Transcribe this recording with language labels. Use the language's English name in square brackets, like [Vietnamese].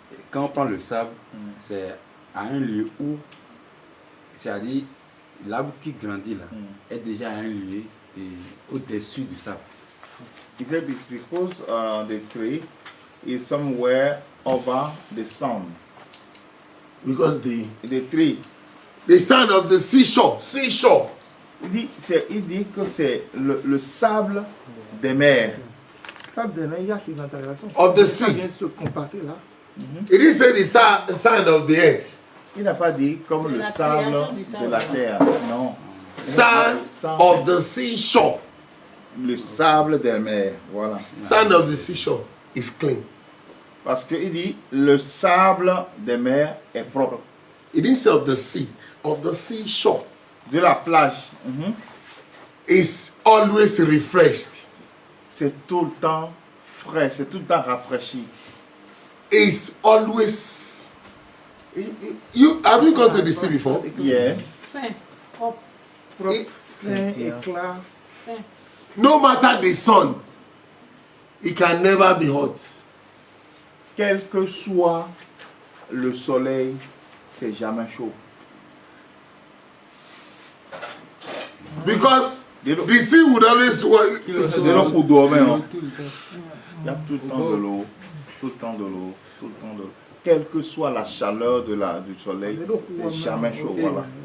[French] Quand on prend le sable, c'est à un lieu où, c'est-à-dire l'arbre qui grandit là, est déjà à un lieu au-dessus du sable. [English] He said it's because the tree is somewhere over the sun. Because the tree. The sand of the seashore. [French] Il dit que c'est le sable des mers. Sable des mers, il y a une intégration. [English] Of the sea. [French] Ça vient se comparer là. [English] It didn't say the sand of the earth. [French] Il n'a pas dit comme le sable de la terre. Non. [English] Sand of the seashore. [French] Le sable des mers. Voilà. [English] Sand of the seashore is clean. [French] Parce qu'il dit le sable des mers est propre. [English] It didn't say of the sea. Of the seashore. [French] De la plage. [English] Is always refreshed. [French] C'est tout le temps frais, c'est tout le temps rafraîchi. [English] Is always. Have you gone to the sea before? Yes. [French] Fin, propre. Saint, éclat. Fin. [English] No matter the sun, it can never be hot. [French] Quel que soit le soleil, c'est jamais chaud. [English] Because the sea would always work. [French] C'est de l'eau pour dormir. Hein. Il y a tout le temps de l'eau, tout le temps de l'eau, tout le temps de l'eau. Quelle que soit la chaleur du soleil, c'est jamais chaud. Voilà.